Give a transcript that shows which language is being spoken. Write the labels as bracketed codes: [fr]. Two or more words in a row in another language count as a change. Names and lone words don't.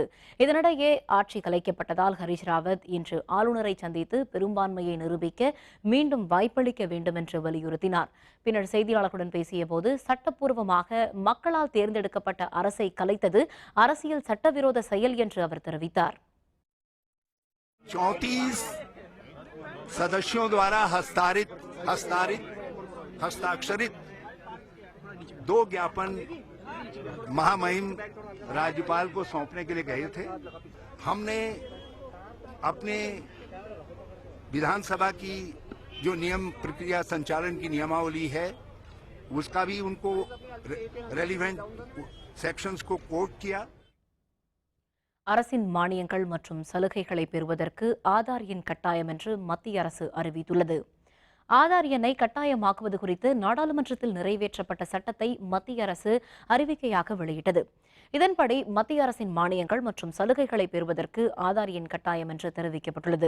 [ta] இதனிடையே ஆட்சி கலைக்கப்பட்டதால் ஹரிஷ் ராவத் இன்று ஆளுநரை சந்தித்து பெரும்பான்மையை நிரூபிக்க மீண்டும் வாய்ப்பளிக்க வேண்டும் என்று வலியுறுத்தினார். பின்னர் செய்தியாளர்களுடன் பேசியபோது சட்டப்பூர்வமாக மக்களால் தேர்ந்தெடுக்கப்பட்ட அரசை கலைத்தது அரசியல் சட்டவிரோத செயல் என்று அவர் தெரிவித்தார். [hi] 34 सदस्यों द्वारा हस्ताक्षरित 2 ज्ञापन महामहिम राज्यपाल को सौंपने के लिए गए थे। हमने अपने विधानसभा की जो नियम प्रक्रिया संचालन की नियमावली है उसका भी उनको [en] relevant sections [hi] को कोट किया। [ta] அரசின் மானியங்கள் மற்றும் சலுகைகளை பெறுவதற்கு ஆதார் எண் கட்டாயம் என்று மத்திய அரசு அறிவித்துள்ளது. ஆதார் எண்ணை கட்டாயமாக்குவது குறித்து நாடாளுமன்றத்தில் நிறைவேற்றப்பட்ட சட்டத்தை மத்திய அரசு அறிவிக்கையாக வெளியிட்டது. இதன்படி மத்திய அரசின் மானியங்கள் மற்றும் சலுகைகளை பெறுவதற்கு ஆதார் எண் கட்டாயம் என்று தெரிவிக்கப்பட்டுள்ளது.